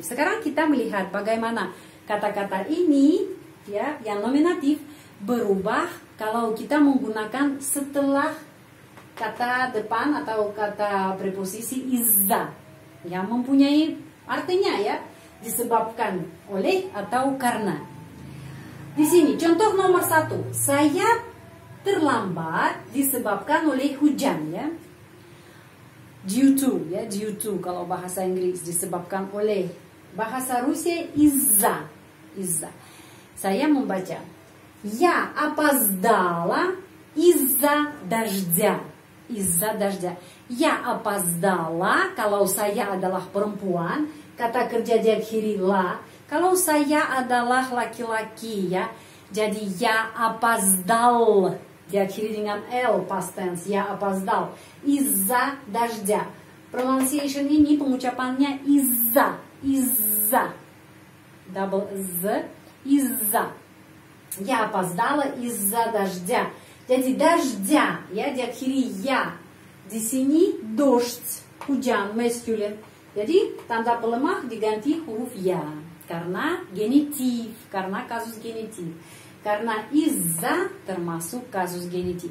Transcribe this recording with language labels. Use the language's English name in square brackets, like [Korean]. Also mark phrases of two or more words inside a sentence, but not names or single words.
[Indonesian] Sekarang kita melihat bagaimana kata-kata ini ya, yang nominatif berubah kalau kita menggunakan setelah kata depan atau kata preposisi izza yang mempunyai artinya ya, disebabkan oleh atau karena. Di sini contoh nomor 1, saya terlambat disebabkan oleh hujan ya. [English] Due to, [Indonesian] ya, [English] due to [Indonesian] kalau bahasa Inggris, disebabkan oleh. Bahasa Rusia izza, izza. Saya membaca, [Russian] я опоздала из-за дождя, из-за дождя. Я опоздала [Indonesian] kalau saya adalah perempuan, kata kerja diakhiri la. Kalau saya adalah laki-laki ya, jadi [Russian] я опоздал. [Indonesian] Diakhiri dengan L, [English] past tense, [Russian] я опоздал. Из-за дождя. [Indonesian] Pronunciation ini pengucapannya izza, izza. [English] Double Z, [Indonesian] izza. [Russian] Я опоздала из-за дождя. [Indonesian] Jadi дождя, ya, diakhiri ya. Di sini dождь, hujan, masculine. Jadi tanda pelemah diganti huruf ya. Karena genitif, karena kasus genitif. Karena iza termasuk kasus genitif.